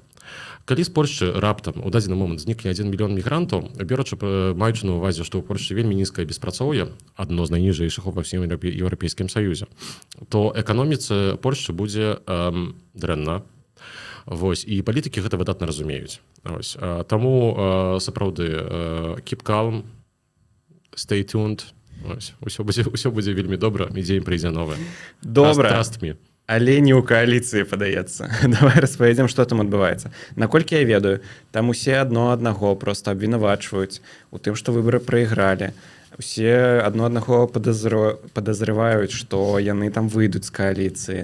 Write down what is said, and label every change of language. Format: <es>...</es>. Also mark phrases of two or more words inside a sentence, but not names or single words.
<be>Калі з Польшчы раптам у дадзены момант знікне 1 мільён мігрантаў, маючы на ўвазе, што ў Польшчы вельмі нізкае беспрацоўе, адно з найніжэйшых ва ўсім еўрапейскім саюзе, то эканоміцы Польшчы будзе дрэнна. Вось, і палітыкі гэта выдатна разумеюць. Вось, таму сапраўды</be> <en>keep calm, stay tuned.</en> <be>Вось, усё будзе вельмі добра, і дзень прыйдзе новае. Добра.</be> <en>Trust me.</en> <be>Але не ў кааліцыі, падаецца. Давай распавядзем, што там адбываецца. Наколькі я ведаю, там усе аднаго проста абвінавачваюць у тым, што выбары прайгралі. Усе аднаго падазрываюць, што яны там выйдуць з кааліцыі.</be>